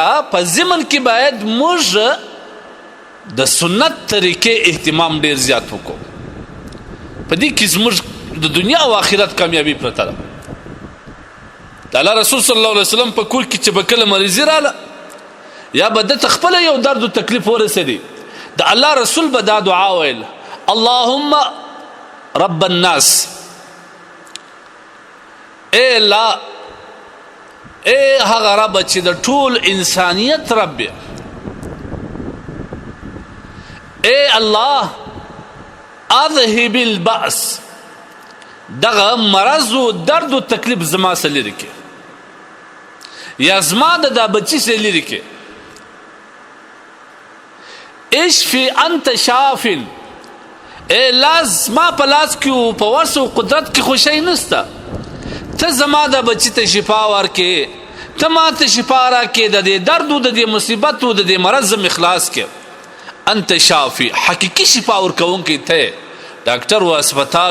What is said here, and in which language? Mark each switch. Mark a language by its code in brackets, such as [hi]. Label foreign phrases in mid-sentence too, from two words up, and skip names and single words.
[ps] په ضمن کې باید موږ د سنت طریقې اهتمام ډیر زیات وکړو په دې کې زموږ د دنیا او آخرت کامیابی پرته ده د الله رسول [ar] صلی الله علیه وسلم [ps] په کور کې چې به کله مریضي راله یا به دته خپله یو درد و تکلیف ورسېدی د الله رسول به دا دعا ویل [ar] اللهم رب الناس [ps] اے الله اے هغه رب چې د ټول انسانیت رب اے الله [ar] اذهب البأس [ps] دغه مرض و درد و تکلیف زما سره لري کې یا زما د دا بچی سره لري کې [ar] اشفي انت شاف [ps] اے لازما په لاس کې په وس او قدرت کې خوشی نسته ته زما د بچی ته شفا ورکې ته ما ته شفا راکې د دې درد او د دې مصیبت او د دې مرض اخلاص کې [ar] انت شافي [ps] حقیقي شفا ورکوونکی ته ډاکټر او هسپتال